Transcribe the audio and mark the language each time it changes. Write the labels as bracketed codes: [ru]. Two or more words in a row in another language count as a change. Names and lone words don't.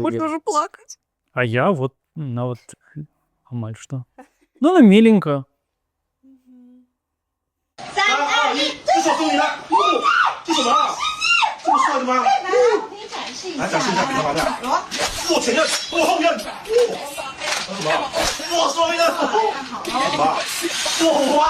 [be] Можна ўжо плакаць. А я вот нават амаль што. [ru] Ну, она миленько. [zh] 3、2、1，这手终于来！这什么啊？这么帅的吗？来展示一下你的麻将。我前刃，我后刃。什么？我双刃。什么？我红花。